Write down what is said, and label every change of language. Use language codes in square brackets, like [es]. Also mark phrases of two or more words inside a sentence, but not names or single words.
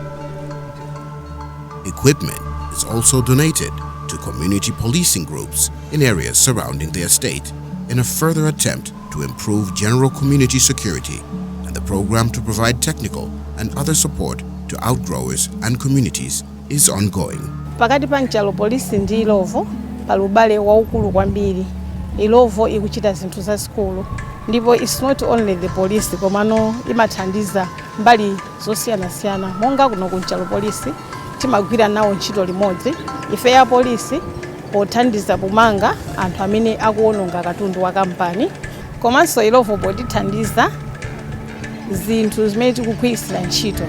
[en] Equipment is also donated to community policing groups in areas surrounding the estate in a further attempt to improve general community security, and the program to provide technical and other support to outgrowers and communities is ongoing. [ny] Pakati pa nchalo polisi ndi Illovo pali ubale waukulu kwambiri. Illovo ikuchita zinthu zasikulu, ndipo [en] it's not only the police [ny] komano imathandiza mbali zosiyanasiyana. Monga kuno kunchalo polisi timagwira nawo ntchito limodzi ife ya polisi pothandiza pomanga anthu amene akuononga katundu wa kampani, komanso Illovo potithandiza zinthu zimene tikugwirisira ntchito.